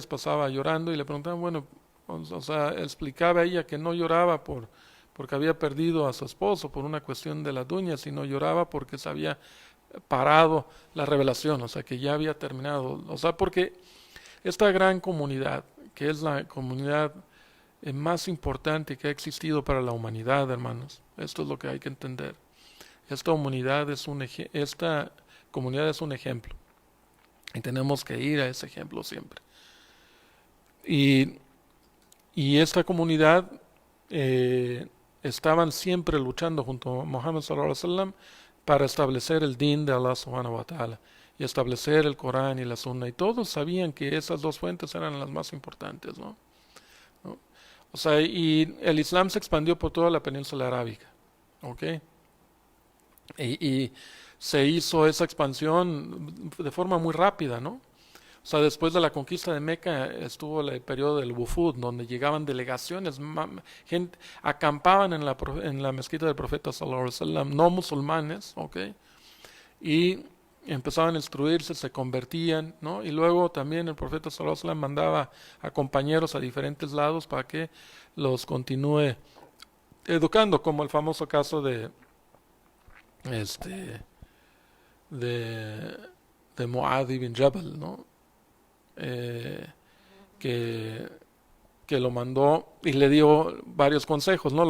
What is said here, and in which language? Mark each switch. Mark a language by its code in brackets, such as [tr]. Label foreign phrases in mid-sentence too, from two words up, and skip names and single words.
[es] pasaba llorando y le preguntaban, bueno, o sea, explicaba ella que no lloraba porque había perdido a su esposo por una cuestión de las dueñas, sino lloraba porque se había parado la revelación, o sea, que ya había terminado, o sea, porque esta gran comunidad, que es la comunidad más importante que ha existido para la humanidad, hermanos, esto es lo que hay que entender. Esta esta comunidad es un ejemplo y tenemos que ir a ese ejemplo siempre. Y, y esta comunidad estaban siempre luchando junto a Muhammad [ar] صلى الله عليه وسلم [es] para establecer el din de [ar] الله سبحانه وتعالى [es] y establecer el Corán y la Sunna, y todos sabían que esas dos fuentes eran las más importantes, ¿no? ¿No? O sea, y el Islam se expandió por toda la península arábica, ¿ok? Y se hizo esa expansión de forma muy rápida, ¿no? O sea, después de la conquista de Meca estuvo el periodo del Wufud, donde llegaban delegaciones, gente, acampaban en la mezquita del profeta [ar] صلى الله عليه وسلم, [es] no musulmanes, ¿ok? Y empezaban a instruirse, se convertían, ¿no? Y luego también el profeta [ar] صلى الله عليه وسلم [es] mandaba a compañeros a diferentes lados para que los continúe educando, como el famoso caso este de de Muad ibn Jabal, ¿no? Eh, que, que lo mandó y le dio varios consejos, ¿no?